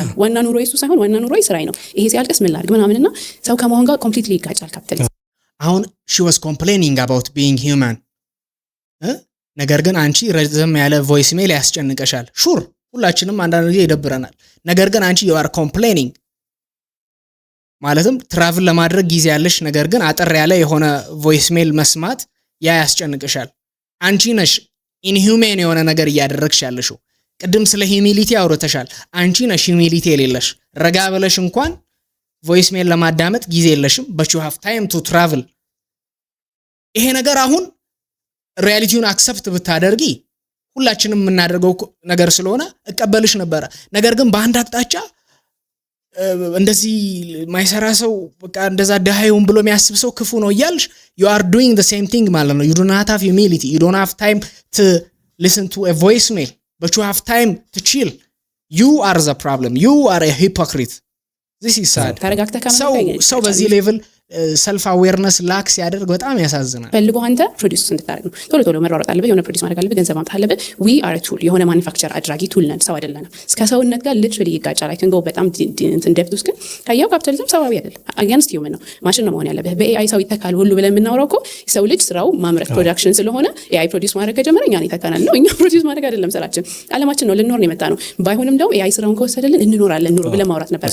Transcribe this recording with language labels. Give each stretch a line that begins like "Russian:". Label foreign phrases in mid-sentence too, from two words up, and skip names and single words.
Amharic: ዋና ኑሮ እሱ ሳይሆን ዋና ኑሮ ስራዬ ነው። ይሄ ሲያልቅስ ምን ላድርግ ምናምንና ሰው ከመሆን ጋር ኮምፕሊትሊ ይጋጫል ካፒታሊዝም። አሁን
English: she was complaining about being human
Amharic: ነገር ግን አንቺ ረዘም ያለ
English: voice mail
Amharic: ያስጨንቀሻል። ሹር ሁላችንም አንዳንድ ጊዜ ይደብረናል። ነገር ግን አንቺ
English: you are complaining
Amharic: ማለትም ትራቭል ለማድረግ ጊዜ ያለሽ፣ ነገር ግን አጠር ያለ የሆነ
English: voice mail
Amharic: መስማት ያ ያስጨንቀሻል። አንቺ ነሽ ኢንሂዩሜን የሆነ ነገር እያደረግሽ ያለሽው። ቅድም ስለ ሂዩሚሊቲ አውርተሻል። አንቺ ነሽ ሂዩሚሊቲ የሌለሽ። ረጋ ብለሽ እንኳን
English: voice mail
Amharic: ለማዳመጥ ጊዜ የለሽም
English: but you have time to travel።
Amharic: ይሄ ነገር አሁን ሪያሊቲውን አክሰፕት ብታደርጊ ሁላችንም የምናደርገው ነገር ስለሆነ እቀበልሽ ነበረ። ነገር ግን በአንድ አቅጣጫ እንደዚህ ማይሰራ ሰው በቃ እንደዛ ደሃዩን ብሎ የሚያስብ ሰው ክፉ ነው እያልሽ
English: you are doing the same thing
Amharic: ማለት ነው።
English: you do not have humility, you don't have time to listen to a voice mail but you have time to chill. You are the problem, you are a hypocrite. this is sad.
Amharic: ሰው በዚህ
English: level self awareness lack
Amharic: ሲያደርግ በጣም ያሳዝናል። ፈልጎ አንተ ፕሮዲዩስ እንድታደርግ ነው። ቶሎ ቶሎ መሯሯጥ አለበት። የሆነ ፕሮዲዩስ ማድረግ አለበት። ገንዘብ ማምጣት አለበት።
English: we are a tool
Amharic: የሆነ ማኒፋክቸር አድራጊ ቱል ነን። ሰው አይደለንም። እስከ ሰውነት ጋር ሊትራሊ ይጋጫል። አይ ከንጎ በጣም ኢንዴፕት ውስጥ ግን ካየው ካፒታሊዝም ሰዋዊ አይደለም።
English: against human
Amharic: ነው። ማሽን ነው መሆን ያለበት። በኤአይ ሰው ይተካል ሁሉ ብለን የምናወራው እኮ ሰው ልጅ ስራው ማምረት ፕሮዳክሽን ስለሆነ ኤአይ ፕሮዲዩስ ማድረግ ከጀመረ እኛን ይተካናል ነው። እኛ ፕሮዲዩስ ማድረግ አይደለም ስራችን። ዓለማችን ነው ልንኖር ነው የመጣ ነው። ባይሆንም ደግሞ ኤአይ ስራውን ከወሰደልን እንኖራለን ኑሮ ብለን ማውራት ነበር።